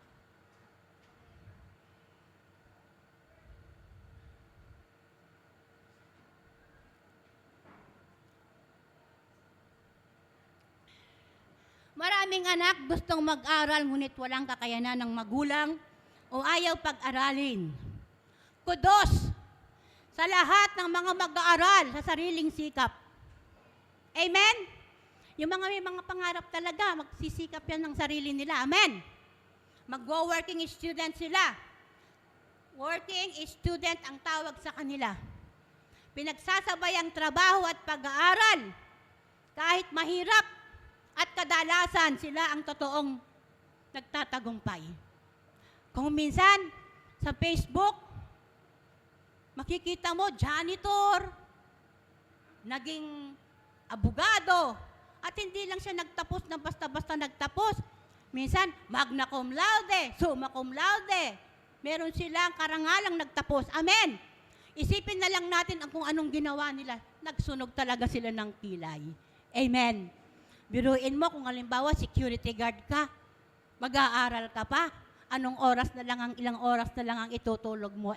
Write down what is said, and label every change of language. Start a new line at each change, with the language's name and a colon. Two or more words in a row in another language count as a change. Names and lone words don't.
Filipino: Maraming anak gustong mag-aral ngunit walang kakayanan ng magulang o ayaw pag-aralin. Kudos sa lahat ng mga mag-aaral sa sariling sikap. Amen? Yung mga may mga pangarap talaga, magsisikap yan ng sarili nila. Amen? Mag-
English: working student
Filipino: sila.
English: Working student
Filipino: ang tawag sa kanila. Pinagsasabay ang trabaho at pag-aaral. Kahit mahirap at kadalasan sila ang totoong nagtatagumpay. Kung minsan, sa Facebook, makikita mo, janitor, naging abogado, at hindi lang siya nagtapos na basta-basta nagtapos. Minsan,
Latin: magna cum laude, summa cum laude.
Filipino: Meron silang karangalang nagtapos. Amen! Isipin na lang natin kung anong ginawa nila. Nagsunog talaga sila ng kilay. Amen! Biruin mo kung halimbawa
English: security guard
Filipino: ka, mag-aaral ka pa, anong oras na lang ilang oras na lang ang itutulog mo.